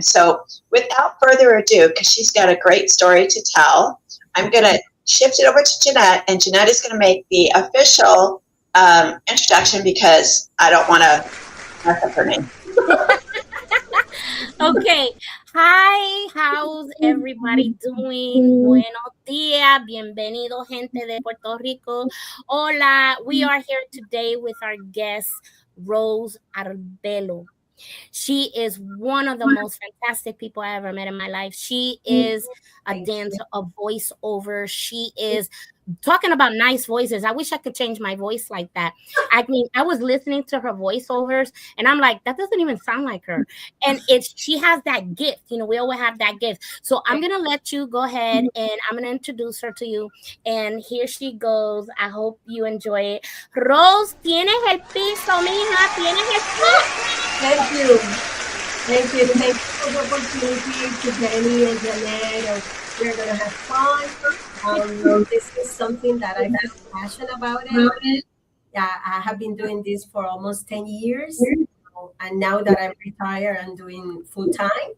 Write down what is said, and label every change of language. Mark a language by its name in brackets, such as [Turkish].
[English] So without further ado, because she's got a great story to tell, I'm going to shift it over to Jeanette, and Jeanette is going to make the official introduction because I don't want to mess up her name. Okay. Hi, how's everybody doing? [Spanish] Buenos días, bienvenido gente de Puerto Rico. [English] Hola, we are here today with our guest, Rose Arbelo. She is one of the most fantastic people I ever met in my life. She is a dancer, a voiceover. She is talking about nice voices. I wish I could change my voice like that. I mean, I was listening to her voiceovers and I'm like, that doesn't even sound like her. And she has that gift. You know, we all have that gift. So I'm going to let you go ahead and I'm going to introduce her to you. And here she goes. I hope you enjoy it. [Spanish] Rose, tienes el piso, mija. Tienes el piso. [English] Thank you. Thank you. Thank you for the opportunity to Jenny and Jeanette. We're going to have fun. This is something that I feel passionate about it. Yeah, I have been doing this for almost 10 years. And now that I'm retired, I'm doing full time.